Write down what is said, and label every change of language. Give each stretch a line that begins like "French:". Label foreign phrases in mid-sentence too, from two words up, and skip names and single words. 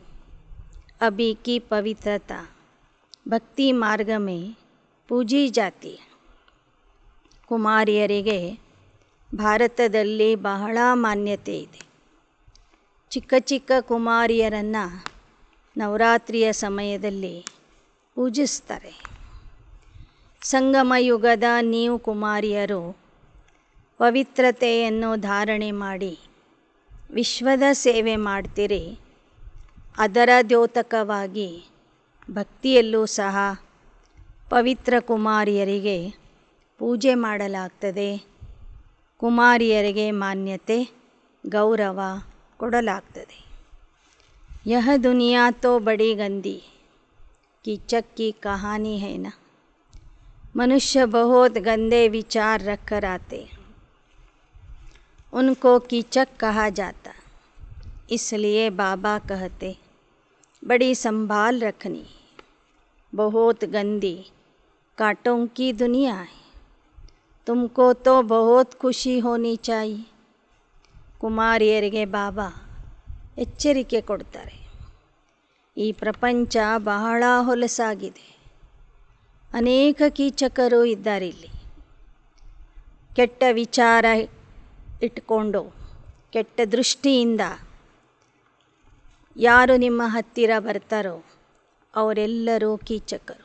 Hindi: अभी की पवित्रता भक्ति मार्ग में पूजी जाती है.
Kannada: ಕುಮಾರಿಯರಿಗೆ ಭಾರತದಲ್ಲಿ ಬಹಳ ಮಾನ್ಯತೆ ಇದೆ. ಚಿಕ್ಕ ಚಿಕ್ಕ ಕುಮಾರಿಯರನ್ನು ನವರಾತ್ರಿಯ ಸಮಯದಲ್ಲಿ ಪೂಜಿಸ್ತಾರೆ. ಸಂಗಮ ಯುಗದ ನೀವು ಕುಮಾರಿಯರು ಪವಿತ್ರತೆಯನ್ನು ಧಾರಣೆ ಮಾಡಿ ವಿಶ್ವದ ಸೇವೆ ಮಾಡ್ತೀರಿ. ಅದರ ದ್ಯೋತಕವಾಗಿ ಭಕ್ತಿಯಲ್ಲೂ ಸಹ ಪವಿತ್ರ ಕುಮಾರಿಯರಿಗೆ ಪೂಜೆ ಮಾಡಲಾಗ್ತದೆ. ಕುಮಾರಿಯರಿಗೆ ಮಾನ್ಯತೆ ಗೌರವ ಕೊಡಲಾಗ್ತದೆ.
Hindi: यह दुनिया तो बड़ी गंदी कीचक की कहानी है ना. मनुष्य बहुत गंदे विचार रख कर आते, उनको कीचक कहा जाता. इसलिए बाबा कहते बड़ी संभाल रखनी, बहुत गंदी कांटों की दुनिया है. तुमको तो बहुत खुशी होनी चाहिए.
Kannada: ಕುಮಾರಿಯರಿಗೆ ಬಾಬಾ ಎಚ್ಚರಿಕೆ ಕೊಡ್ತಾರೆ, ಈ ಪ್ರಪಂಚ ಬಹಳ ಹೊಲಸಾಗಿದೆ, ಅನೇಕ ಕೀಚಕರು ಇದ್ದಾರಿಲ್ಲಿ. ಕೆಟ್ಟ ವಿಚಾರ ಇಟ್ಕೊಂಡು ಕೆಟ್ಟ ದೃಷ್ಟಿಯಿಂದ ಯಾರು ನಿಮ್ಮ ಹತ್ತಿರ ಬರ್ತಾರೋ ಅವರೆಲ್ಲರೂ ಕೀಚಕರು.